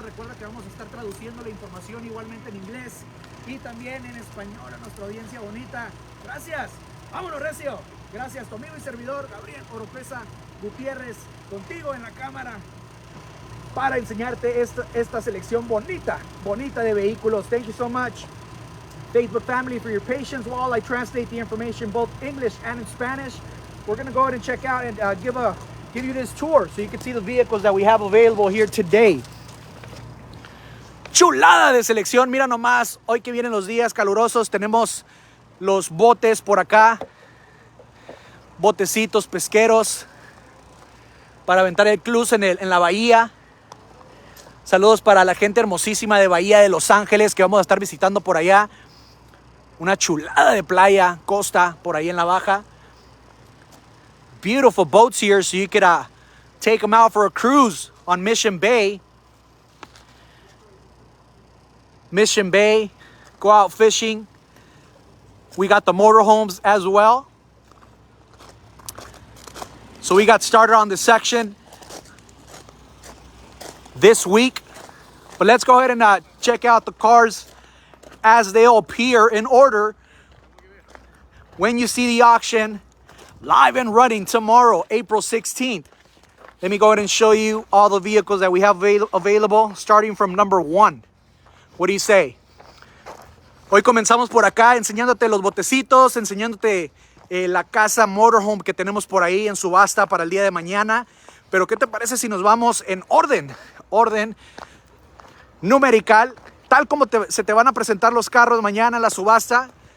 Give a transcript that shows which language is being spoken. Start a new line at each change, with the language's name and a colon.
Spanish: Recuerda que vamos a estar traduciendo la información igualmente en inglés y también en español a nuestra audiencia bonita. Gracias. Vámonos, recio. Gracias, tu amigo y servidor Gabriel Oropesa Gutiérrez, contigo en la cámara para enseñarte esta selección bonita de vehículos.
English: Thank you so much, Facebook family, for your patience while I translate the information both English and in Spanish. We're going to go ahead and check out and give you this tour so you can see the vehicles that we have available here today.
Spanish: Chulada de selección, mira nomás, hoy que vienen los días calurosos tenemos los botes por acá, botecitos pesqueros para aventar el cruise en la bahía. Saludos para la gente hermosísima de Bahía de Los Ángeles que vamos a estar visitando por allá. Una chulada de playa, costa por ahí en la baja.
English: Beautiful boats here, so you could take them out for a cruise on Mission Bay. Mission Bay, go out fishing. We got the motorhomes as well. So we got started on this section this week. But let's go ahead and check out the cars as they appear in order when you see the auction live and running tomorrow, April 16th. Let me go ahead and show you all the vehicles that we have available, starting from number 1. What do you say?
Spanish: Hoy comenzamos por acá enseñándote los botecitos, enseñándote la casa motorhome que tenemos por ahí en subasta para el día de mañana. Pero ¿qué te parece si nos vamos en orden numerical, tal como se te van a presentar los carros mañana en la subasta?